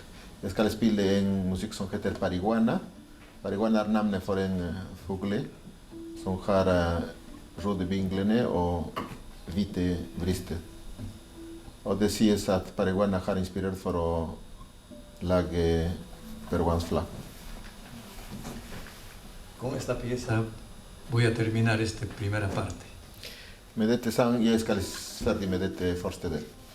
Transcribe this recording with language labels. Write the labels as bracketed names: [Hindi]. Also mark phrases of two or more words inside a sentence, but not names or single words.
[Norwegian] Jeg skal spille en musikk som heter Pariguana. Pariguana er navnet for en fugle som har røde vinglene og hvite brister. Og det sies at Pariguana har inspirert for å lage peruansk flagg. [Spanish] Con esta pieza voy a terminar esta primera parte. [Norwegian] Med dette sang jeg skal ferdig med dette første del.